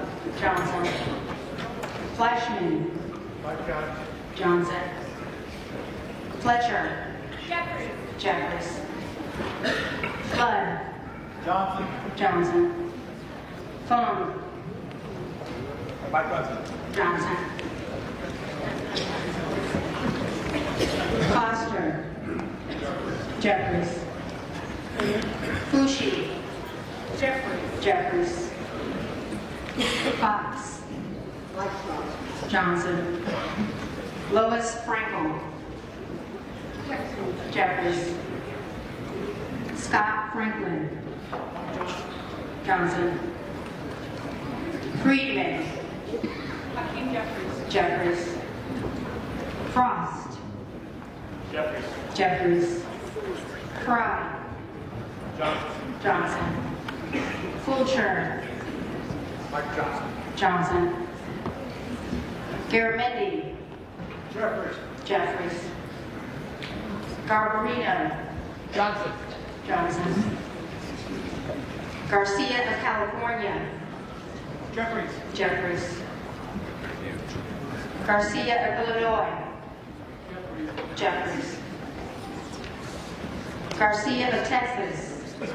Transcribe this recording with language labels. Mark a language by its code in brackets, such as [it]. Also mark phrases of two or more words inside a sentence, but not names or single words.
[en] Johnson. Flashman. Mike Johnson. Johnson. Fletcher. Jeffries. Flood. Johnson. Johnson. Fung. Mike Johnson. Johnson. Foster. Jeffries. Fushi. Jeffries. Fox. Johnson. Lois Frankel. Jeffries. Scott Franklin. Johnson. Friedman. Jeffries. Frost. Jeffries. Fry. Johnson. Fulcher. Mike Johnson. Johnson. Garamendi. Jeffries. Garbarino. Johnson. Garcia of California. Jeffries. Garcia of Illinois. Jeffries. Garcia of Texas.